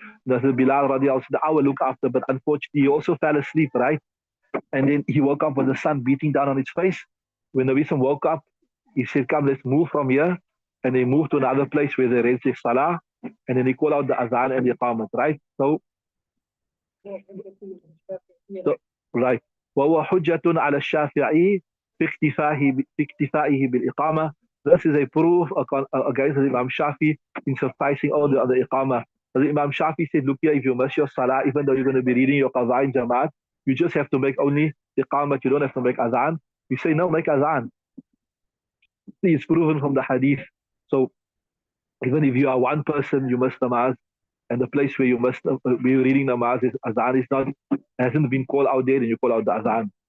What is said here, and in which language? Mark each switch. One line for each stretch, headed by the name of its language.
English: That's Bilal radiallahu anhu, I will look after, but unfortunately he also fell asleep, right? And then he woke up with the sun beating down on his face. When the Nabi woke up, he said, come, let's move from here. And they moved to another place where they read salah, and then he called out the adhan and the iqamat, right? So right.
Arabic: وهو حجة على الشافعي في اكتفائه بالإقامة.
English: This is a proof against Imam Shafi in sufficing all the other iqamah. The Imam Shafi said, look here, if you miss your salah, even though you're going to be reading your qaza in Jamaat, you just have to make only iqamah, you don't have to make adhan. You say, no, make adhan. It's proven from the hadith. So even if you are one person, you must namaz, and the place where you must be reading namaz is azan is not hasn't been called out there, and you call out the azan.